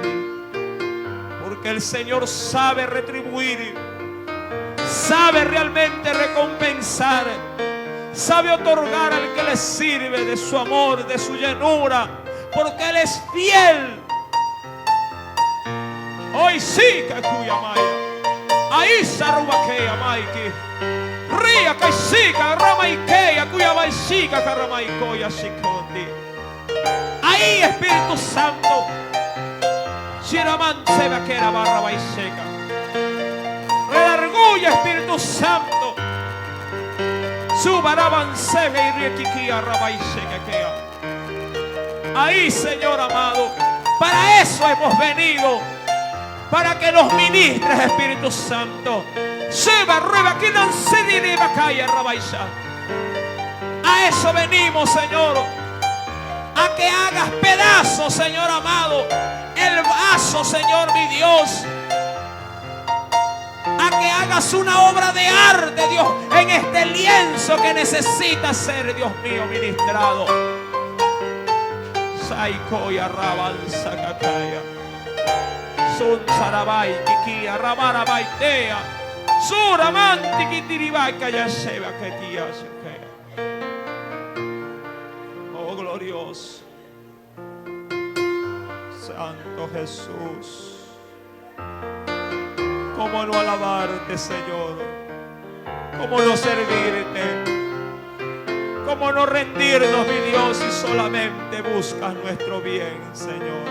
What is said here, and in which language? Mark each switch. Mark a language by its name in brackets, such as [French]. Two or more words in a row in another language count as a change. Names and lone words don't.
[Spanish] Porque el Señor sabe retribuir, sabe realmente recompensar, sabe otorgar al que le sirve de su amor, de su llenura, porque Él es fiel. Hoy sí que cuya maya, ahí se arruba que amaiki. Shia Kaishika Ramaikea Kuyabaishika Karamaikoya Shikondi. Ahí, Espíritu Santo. Shiraman Sebakera Barra Baisheka. Redarguye, Espíritu Santo. Subaraban Sebe y Riekikia Rabaisheka Kea. Ahí, Señor amado. Para eso hemos venido. Para que nos ministres, Espíritu Santo. Seba Rueba Kinan Sediri Bakaya Rabaisha. A eso venimos, Señor. A que hagas pedazos, Señor amado, el vaso, Señor mi Dios. A que hagas una obra de arte, Dios, en este lienzo que necesita ser, Dios mío, ministrado. Saikoya Rabanza Kataya. Sun Sarabai Kikia Rabarabaitea. Suramanti Kitiribaika Yasheba Ketia Shukea. Oh glorioso, Santo Jesús. Cómo no alabarte, Señor. Cómo no servirte. Cómo no rendirnos, mi Dios, si solamente buscas nuestro bien, Señor.